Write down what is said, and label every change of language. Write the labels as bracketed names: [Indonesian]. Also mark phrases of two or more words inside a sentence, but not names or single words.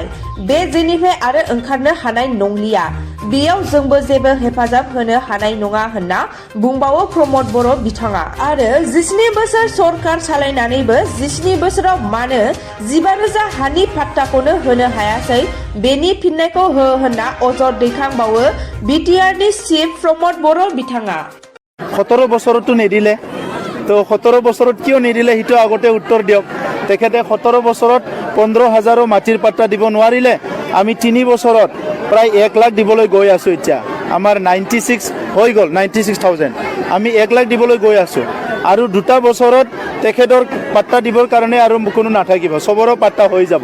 [Bodo] बे जेनिफ्राय आरो ओंखारनो हानाय नंलिया। बेयाव जोंबो जेबो हेफाजाब होनो हानाय नङा होनना बुंबावो प्रमद बर' बिथाङा आरो 17 बोसोर सरकार सालायनानैबो 17 बोसोराव मानो 15,000 हानि फाट्टाखौनो होनो हायासै बेनि फिननायखौ हो होनना अजद दैखांबावो बिटिआरनि चिफ प्रमद बर' बिथाङा। [Assamese] 17 বছৰতো নিদিলে তো 17 বছৰত কিয় নিদিলে হিটো আগতে উত্তৰ দিয়ক। তেখেতে 17 বছৰত 15,000 মাটিৰ পাট্টা দিব নোৱাৰিলে। আমি 3 বছৰত প্ৰায় 1 লাখ দিবলৈ গৈ আছো। এতিয়া আমাৰ 96 হৈ গ'ল 96,000 আমি 1 লাখ দিবলৈ গৈ আছো আৰু 2টা বছৰত তেখেতৰ পাট্টা দিবৰ কাৰণে আৰু কোনো নাথাকিব, সবৰো পাট্টা হৈ যাব।